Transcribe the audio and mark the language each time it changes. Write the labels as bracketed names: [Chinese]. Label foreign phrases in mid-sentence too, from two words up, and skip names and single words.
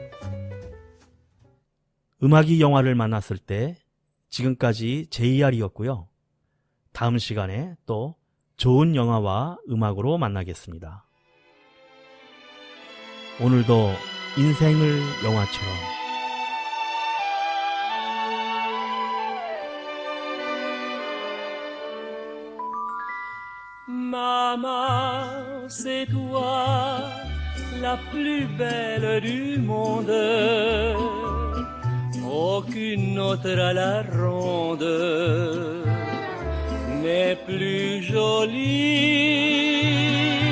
[Korean] 음악이 영화를 만났을 때 지금까지 JR이었고요. 다음 시간에 또 좋은 영화와 음악으로 만나겠습니다. 오늘도 인생을 영화처럼 [French] Maman, c'est toi la plus belle du monde. Aucune autre à la ronde n'est plus jolie.